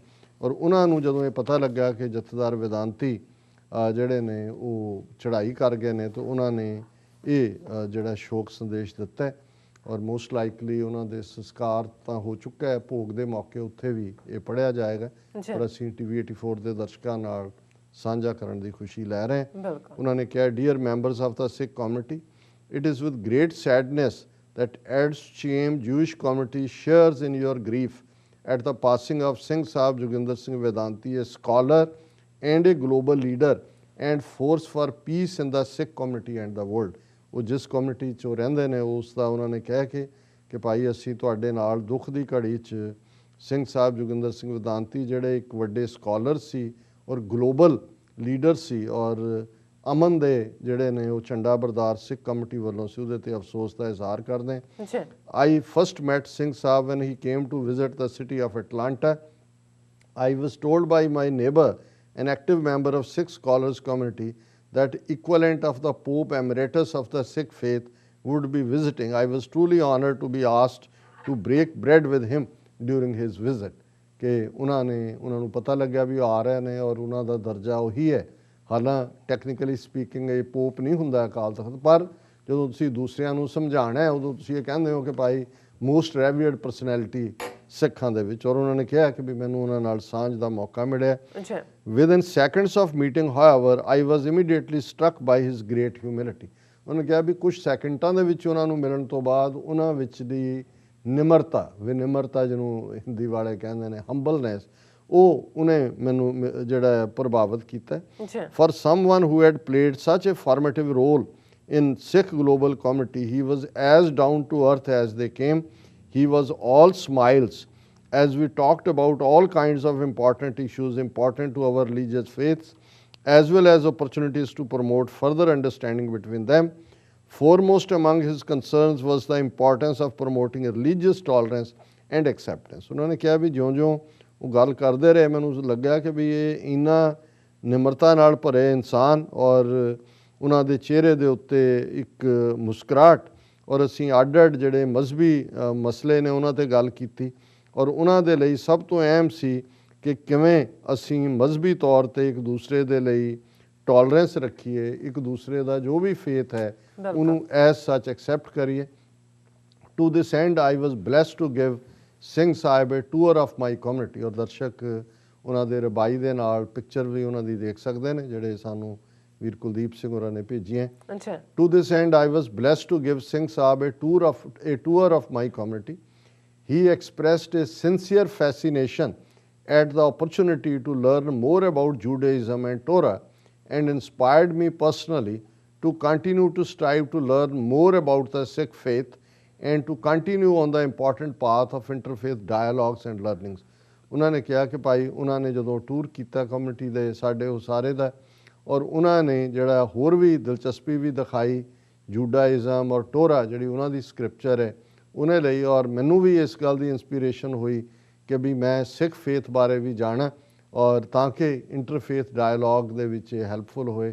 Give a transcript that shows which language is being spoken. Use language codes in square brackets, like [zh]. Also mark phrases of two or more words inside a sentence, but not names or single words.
[pa] ਔਰ ਉਹਨਾਂ ਨੂੰ ਜਦੋਂ ਇਹ ਪਤਾ ਲੱਗਾ ਕਿ ਜਥੇਦਾਰ ਵੇਦਾਂਤੀ ਜਿਹੜੇ ਨੇ ਉਹ ਚੜ੍ਹਾਈ ਕਰ ਗਏ ਨੇ, ਤਾਂ ਉਹਨਾਂ ਨੇ ਇਹ ਜਿਹੜਾ ਸ਼ੋਕ ਸੰਦੇਸ਼ ਦਿੱਤਾ, ਔਰ [en] most likely [pa] ਉਹਨਾਂ ਦੇ ਸੰਸਕਾਰ ਤਾਂ ਹੋ ਚੁੱਕਾ ਹੈ, ਭੋਗ ਦੇ ਮੌਕੇ ਉੱਥੇ ਵੀ ਇਹ ਪੜ੍ਹਿਆ ਜਾਏਗਾ, ਔਰ ਅਸੀਂ TV 84 ਦੇ ਦਰਸ਼ਕਾਂ ਨਾਲ ਸਾਂਝਾ ਕਰਨ ਦੀ ਖੁਸ਼ੀ ਲੈ ਰਹੇ ਹਾਂ। ਉਹਨਾਂ ਨੇ ਕਿਹਾ, [en] Dear members of the Sikh community, it is with great sadness that adds shame Jewish community shares in your grief at the passing of Singh Sahib Joginder Singh Vedanti, a scholar and a global leader and force for peace in the Sikh community and the world। [pa] ਉਹ ਜਿਸ ਕਮਿਊਨਿਟੀ 'ਚ ਰਹਿੰਦੇ ਨੇ ਉਸ ਦਾ ਉਹਨਾਂ ਨੇ ਕਹਿ ਕੇ ਕਿ ਭਾਈ ਅਸੀਂ ਤੁਹਾਡੇ ਨਾਲ ਦੁੱਖ ਦੀ ਘੜੀ 'ਚ ਸਿੰਘ ਸਾਹਿਬ ਜੋਗਿੰਦਰ ਸਿੰਘ ਵਿਦਾਂਤੀ ਜਿਹੜੇ ਇੱਕ ਵੱਡੇ ਸਕਾਲਰ ਸੀ ਔਰ [en] global leader [pa] ਸੀ, ਔਰ ਅਮਨ ਦੇ ਜਿਹੜੇ ਨੇ ਉਹ ਝੰਡਾ ਬਰਦਾਰ ਸਿੱਖ ਕਮੇਟੀ ਵੱਲੋਂ ਸੀ, ਉਹਦੇ ਤੇ ਅਫਸੋਸ ਦਾ ਇਜ਼ਹਾਰ ਕਰਦੇ। [en] I first met Singh Saab when he came to visit the city of Atlanta. I was told by my neighbor, an active member of Sikh scholars community, that equivalent of the Pope Emeritus of the Sikh faith would be visiting. I was truly honored to be asked to break bread with him during his visit। [pa] ਕਿ ਉਹਨਾਂ ਨੂੰ ਪਤਾ ਲੱਗਿਆ ਵੀ ਆ ਰਹੇ ਨੇ, ਔਰ ਉਹਨਾਂ ਦਾ ਦਰਜਾ ਉਹੀ ਹੈ। ਹਾਲਾਂ [en] technically speaking [pa] ਇਹ ਪੋਪ ਨਹੀਂ ਹੁੰਦਾ ਅਕਾਲ ਤਖਤ, ਪਰ ਜਦੋਂ ਤੁਸੀਂ ਦੂਸਰਿਆਂ ਨੂੰ ਸਮਝਾਉਣਾ ਹੈ ਉਦੋਂ ਤੁਸੀਂ ਇਹ ਕਹਿੰਦੇ ਹੋ ਕਿ ਭਾਈ [en] most revered personality [pa] ਸਿੱਖਾਂ ਦੇ ਵਿੱਚ, ਔਰ ਉਹਨਾਂ ਨੇ ਕਿਹਾ ਕਿ ਵੀ ਮੈਨੂੰ ਉਹਨਾਂ ਨਾਲ ਸਾਂਝ ਦਾ ਮੌਕਾ ਮਿਲਿਆ। [en] Within seconds of meeting however I was immediately struck by his great humility. [pa] ਉਹਨੇ ਕਿਹਾ ਵੀ ਕੁਝ ਸੈਕਿੰਡਾਂ ਦੇ ਵਿੱਚ ਉਹਨਾਂ ਨੂੰ ਮਿਲਣ ਤੋਂ ਬਾਅਦ ਉਹਨਾਂ ਵਿੱਚ ਦੀ ਵਿਨਿਮਰਤਾ ਜਿਹਨੂੰ ਹਿੰਦੀ ਵਾਲੇ ਕਹਿੰਦੇ ਨੇ ਹੰਬਲਨੈਸ, ਉਹ ਉਹਨੇ ਮੈਨੂੰ ਜਿਹੜਾ ਪ੍ਰਭਾਵਿਤ ਕੀਤਾ। [en] For someone who had played such a formative role in Sikh global community, he was as down to earth as they came. He was all smiles as we talked about all kinds of important issues important to our religious faiths, as well as opportunities to promote further understanding between them. Foremost among his concerns was the importance of promoting religious tolerance and acceptance। [pa] ਉਨ੍ਹਾਂ ਕਹਾ ਭੀ ਜਿਉਂ-ਜਿਉਂ ਵੋ ਗੱਲ ਕਰਤੇ ਰਹੇ ਮੈਨੂੰ ਲੱਗਿਆ ਕਿ ਭੀ ਯੇ ਇੰਨਾ ਨਿਮਰਤਾ ਨਾਲ ਭਰੇ ਇਨਸਾਨ, ਔਰ ਉਹਨਾਂ ਦੇ ਚਿਹਰੇ ਦੇ ਉੱਤੇ ਇੱਕ ਮੁਸਕਰਾਹਟ, ਔਰ ਅਸੀਂ ਅੱਡ-ਅੱਡ ਜਿਹੜੇ ਮਜ਼ਹਬੀ ਮਸਲੇ ਨੇ ਉਹਨਾਂ 'ਤੇ ਗੱਲ ਕੀਤੀ, ਔਰ ਉਹਨਾਂ ਦੇ ਲਈ ਸਭ ਤੋਂ ਅਹਿਮ ਸੀ ਕਿ ਕਿਵੇਂ ਅਸੀਂ ਮਜ਼ਹਬੀ ਤੌਰ 'ਤੇ ਇੱਕ ਦੂਸਰੇ ਦੇ ਲਈ ਟੋਲਰੈਂਸ ਰੱਖੀਏ, ਇੱਕ ਦੂਸਰੇ ਦਾ ਜੋ ਵੀ ਫੇਥ ਹੈ ਉਹਨੂੰ [en] as such accept [pa] ਕਰੀਏ। [en] To this end I was blessed to give Singh Sahib a tour of my community. [pa] ਔਰ ਦਰਸ਼ਕ ਉਹਨਾਂ ਦੇ ਰਬਾਈ ਦੇ ਨਾਲ ਪਿਕਚਰ ਵੀ ਉਹਨਾਂ ਦੀ ਦੇਖ ਸਕਦੇ ਨੇ ਜਿਹੜੇ ਸਾਨੂੰ ਵੀਰ ਕੁਲਦੀਪ ਸਿੰਘ ਹੋਰਾਂ ਨੇ ਭੇਜੀਆਂ। [en] To this end I was blessed to give Singh Sahib a tour of my community. He expressed a sincere fascination at the opportunity to learn more about Judaism and Torah, and inspired me personally to continue to strive to learn more about the Sikh faith and to continue on the important path of interfaith dialogues and learnings। [pa] ਉਹਨਾਂ ਨੇ ਕਿਹਾ ਕਿ ਭਾਈ ਉਹਨਾਂ ਨੇ ਜਦੋਂ ਟੂਰ ਕੀਤਾ ਕਮਿਊਨਿਟੀ ਦੇ ਸਾਡੇ ਉਹ ਸਾਰੇ ਦਾ, ਔਰ ਉਹਨਾਂ ਨੇ ਜਿਹੜਾ ਹੋਰ ਵੀ ਦਿਲਚਸਪੀ ਵੀ ਦਿਖਾਈ ਜੂਡਾਇਜ਼ਮ ਔਰ ਟੋਰਾ ਜਿਹੜੀ ਉਹਨਾਂ ਦੀ ਸਕ੍ਰਿਪਚਰ ਹੈ ਉਹਨੇ ਲਈ, ਔਰ ਮੈਨੂੰ ਵੀ ਇਸ ਗੱਲ ਦੀ ਇੰਸਪੀਰੇਸ਼ਨ ਹੋਈ ਕਿ ਵੀ ਮੈਂ [en] Sikh faith [pa] ਬਾਰੇ ਵੀ ਜਾਣਾ, ਔਰ ਤਾਂ ਕਿ [en] interfaith dialogue [pa] ਦੇ ਵਿੱਚ ਹੈਲਪਫੁਲ ਹੋਏ।